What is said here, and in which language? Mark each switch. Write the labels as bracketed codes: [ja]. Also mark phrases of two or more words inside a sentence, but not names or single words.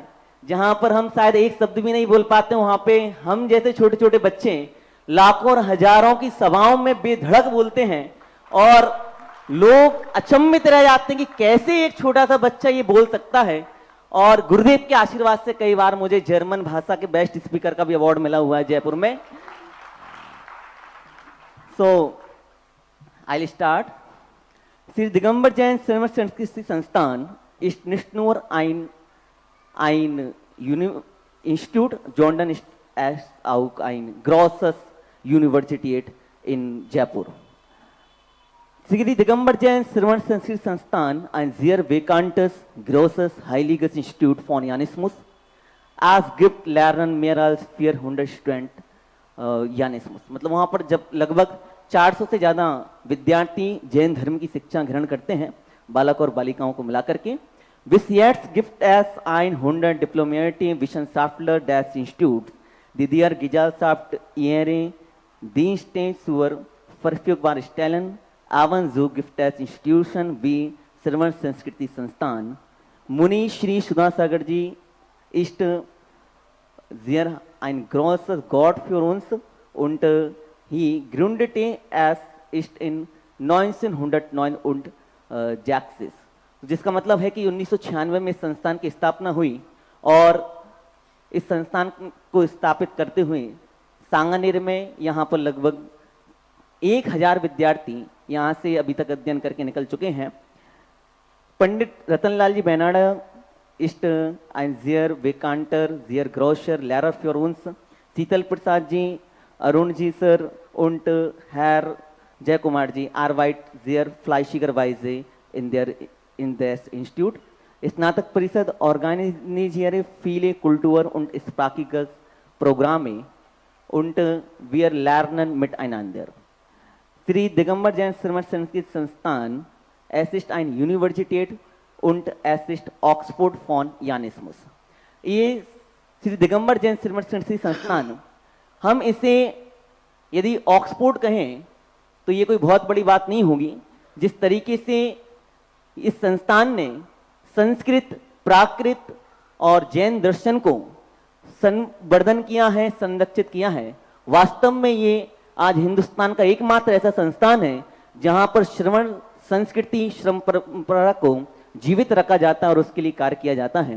[hi] जहां पर हम शायद एक शब्द भी नहीं बोल पाते, वहां पे हम जैसे छोटे छोटे बच्चे लाखों और हजारों की सभाओं में बेधड़क बोलते हैं, और लोग अचंभित रह जाते हैं कि कैसे एक छोटा सा बच्चा ये बोल सकता है। और गुरुदेव के आशीर्वाद से कई बार मुझे जर्मन भाषा के [en] best speaker [hi] का भी अवार्ड मिला हुआ है जयपुर में। [en] So I start. [de] श्री दिगंबर जैन श्रवण संस्कृति संस्थान ist nicht nur ein Institut, sondern ist auch ein großes Universität in Jaipur. Sri Digambar Jain Shravan Sanskrit Sansthan, ein sehr bekanntes, großes, heiliges Institut von Jainismus. Es gibt lernen mehr als 400 Studenten Jainismus. [hi] मतलब वहाँ पर जब लगभग 400 से ज़्यादा विद्यार्थी जैन धर्म की शिक्षा ग्रहण करते हैं, बालक और बालिकाओं को मिला करके। [de] Bis jetzt gibt es 100 diplomierte Wissenschaftler des Instituts, die der Gesellschaft ihre Dienste zur Verfügung stellen. Ebenso gibt es Institutionen wie Shravan Sanskriti Sansthan. Muni Shri Sudhasagar ji ist sehr ein großer Gott für uns, und he gründete es ist in 1969 [hi] जिसका मतलब है कि 1996 में इस संस्थान की स्थापना हुई, और इस संस्थान को स्थापित करते हुए सांगानेर में यहाँ पर लगभग 1000 विद्यार्थी यहाँ से अभी तक अध्ययन करके निकल चुके हैं। [de] पंडित रतनलाल जी बेनाडा ist ein sehr bekannter, sehr großer Lehrer für uns. शीतल प्रसाद जी, अरुण जी सर und Herr Jay Kumar ji arbeitet sehr fleißigerweise in das Institut. स्नातक परिषद organisiert viele Kultur- und sprachliche Programme, und wir lernen miteinander. Sri Digambar Jain Shravan Sanskrit Sansthan, es ist eine Universität und es ist Oxford von Janismus। [hi] ये श्री दिगंबर जैन श्रीमठ संस्कृति संस्थान, हम इसे यदि ऑक्सफोर्ड कहें तो ये कोई बहुत बड़ी बात नहीं होगी। जिस तरीके से इस संस्थान ने संस्कृत, प्राकृत और जैन दर्शन को संवर्धन किया है, संरक्षित किया है, वास्तव में ये आज हिंदुस्तान का एकमात्र ऐसा संस्थान है जहां पर श्रवण संस्कृति, श्रम परंपरा को जीवित रखा जाता है और उसके लिए कार्य किया जाता है।